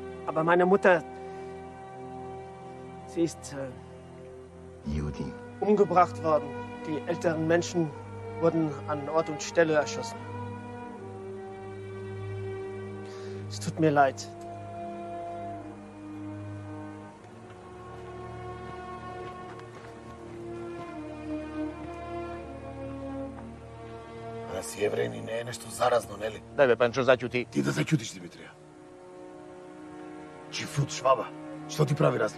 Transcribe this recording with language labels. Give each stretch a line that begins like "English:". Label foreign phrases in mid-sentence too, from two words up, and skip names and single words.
German: Aber meine Mutter, sie ist Judin. umgebracht worden. Die älteren Menschen wurden an Ort und Stelle erschossen. Es tut mir leid.
Bulgarian: Да си евреин и не е нещо заразно, нели?
Macedonian: Дай бе, Панчо, зачути. Ти да зачутиш, Димитрија. Чифут Шваба, што ти прави разлику?